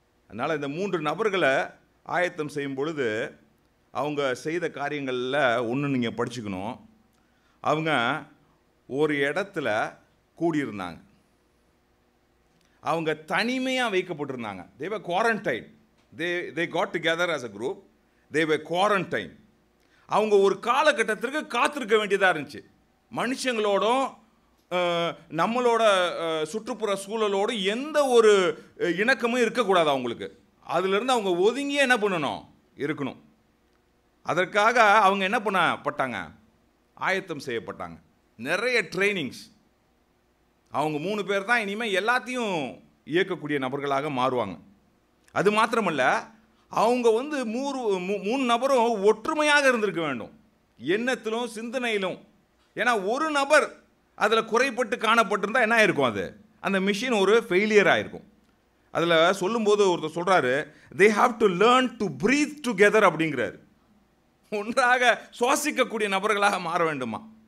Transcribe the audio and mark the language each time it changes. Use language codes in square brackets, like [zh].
[ta] அதனால் இந்த 3 நபர்களை ஆயத்தம் செய்யும் பொழுது அவங்க செய்த காரியங்களில் ஒன்று நீங்கள் படிச்சுக்கணும். அவங்க ஒரு இடத்துல கூடியிருந்தாங்க. அவங்க தனிமையாக வைக்கப்பட்டிருந்தாங்க. [en] they were quarantined. they got together as a group. they were quarantined. [ta] அவங்க ஒரு காலகட்டத்திற்கு காத்திருக்க வேண்டியதாக இருந்துச்சு. மனுஷங்களோடும் நம்மளோட சுற்றுப்புற சூழலோடு எந்த ஒரு இணக்கமும் இருக்கக்கூடாது அவங்களுக்கு. அதிலிருந்து அவங்க ஒதுங்கியே என்ன பண்ணணும், இருக்கணும். அதற்காக அவங்க என்ன பண்ணப்பட்டாங்க, ஆயத்தம் செய்யப்பட்டாங்க. நிறைய ட்ரைனிங்ஸ். அவங்க 3 பேர் தான் இனிமேல் எல்லாத்தையும் இயக்கக்கூடிய நபர்களாக மாறுவாங்க. அது மாத்திரமல்ல, அவங்க 3 நபரும் ஒற்றுமையாக இருந்திருக்க வேண்டும், எண்ணத்திலும் சிந்தனையிலும். ஏன்னா ஒரு நபர் அதில் குறைப்பட்டு காணப்பட்டிருந்தால் என்ன ஆயிருக்கும், அது அந்த மிஷின் ஒரு ஃபெயிலியர் ஆயிருக்கும். அதில் சொல்லும்போது ஒருத்தர் சொல்கிறாரு, they have to learn to breathe together அப்படிங்கிறாரு. ஒன்றாக சுவாசிக்கக்கூடிய நபர்களாக மாற வேண்டுமா.